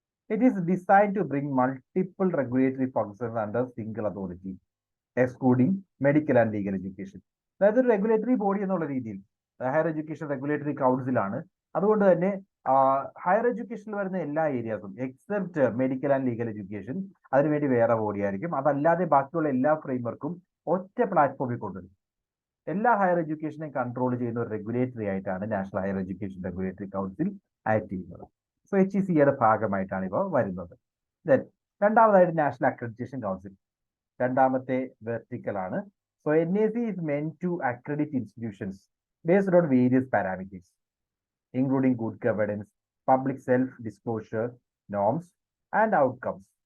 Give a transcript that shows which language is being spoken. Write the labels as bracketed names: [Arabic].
[English] It is designed to bring multiple regulatory functions under single authority, excluding medical and legal education. [Malayalam] അതായത് ഒരു regulatory body എന്നുള്ള രീതിയിൽ higher education regulatory council ആണ്. അതുകൊണ്ട് തന്നെ higher എഡ്യൂക്കേഷനിൽ വരുന്ന എല്ലാ ഏരിയാസും except medical and legal education അതിനുവേണ്ടി വേറെ ബോഡി ആയിരിക്കും. അതല്ലാതെ ബാക്കിയുള്ള എല്ലാ ഫ്രെയിംവർക്കും ഒറ്റ പ്ലാറ്റ്ഫോമിൽ കൊണ്ടുവരും. എല്ലാ ഹയർ എഡ്യൂക്കേഷനെയും കൺട്രോൾ ചെയ്യുന്ന ഒരു റെഗുലേറ്ററി ആയിട്ടാണ് national higher education regulatory council act ചെയ്യുന്നത്. സോ HECയുടെ ഭാഗമായിട്ടാണ് ഇവ വരുന്നത്. ദെൻ രണ്ടാമതായിട്ട് നാഷണൽ അക്രഡിറ്റേഷൻ കൗൺസിൽ, രണ്ടാമത്തെ വെർട്ടിക്കൽ ആണ്. [English] So NAC is meant to accredit institutions based on various parameters, including good governance, public self-disclosure norms, and outcomes.